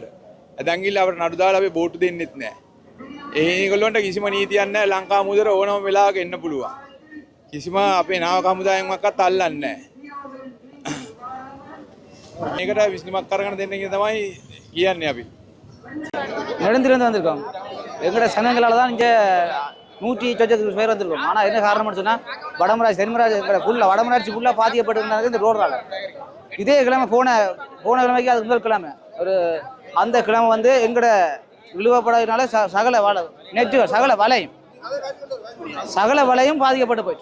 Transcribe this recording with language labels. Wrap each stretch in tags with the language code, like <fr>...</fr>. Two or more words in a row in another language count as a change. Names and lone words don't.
<si>දැන් ගිහිල්ලා අපිට නඩු දාලා අපි බෝට්ටු දෙන්නෙත් නැහැ. ඒගොල්ලන්ට කිසිම නීතියක් නැහැ. ලංකාව මුදර ඕනම වෙලාවක එන්න පුළුවන්. කිසිම අපේ නාවක හමුදායෙන්වත් අල්ලන්නේ නැහැ. මේකට විශ්ලේෂණයක් කරගෙන දෙන්න කියන තමයි කියන්නේ අපි.</si> <ta>நெடுந்திருந்து வந்திருக்கோம். எங்களோட சங்கங்களால் தான் இங்கே 100 பேர் வந்திருக்கோம். ஆனால் என்ன காரணம்னு சொன்னால் வடமராட்சி தென்மராட்சி ஃபுல்லாக வடமராட்சி ஃபுல்லாக பாதிக்கப்பட்டிருந்தாங்க இந்த ரோடு வேலை. இதே கிழமை போன கிழமைக்கு அது முதல் கிழமை அந்த கிழமை வந்து எங்களோட இழுவப்படாதனால நெட்டுகள் சகல வலையும் பாதிக்கப்பட்டு போயிடுச்சு.</ta>